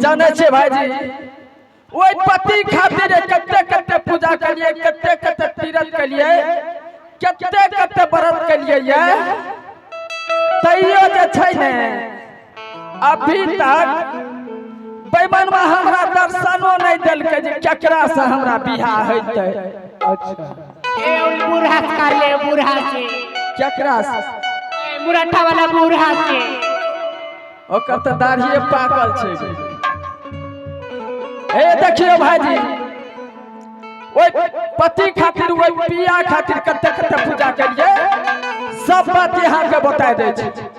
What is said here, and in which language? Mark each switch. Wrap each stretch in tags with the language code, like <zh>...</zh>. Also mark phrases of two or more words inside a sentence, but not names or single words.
<mai>जाने छे भाईजी ओई पति खातिर कते कते पूजा कलिए कते कते तीरथ कलिए कते कते व्रत कलिए ये तैयो जे छै ने अभी तक बैमनवा हमरा दर्शनो नहीं देलकै जे केकरा से हमरा बियाह हेतै। अच्छा ए बूढ़ा कर ले बूढ़ा से केकरा से मुरठा वाला बूढ़ा से ओकर तो दाढ़िए पाकल छै। हे देखियो भाईजी ओई पति खातिर ओई पिया खातिर कते कते पूजा करिए सब बात यहाँ के बता दे छै।</mai>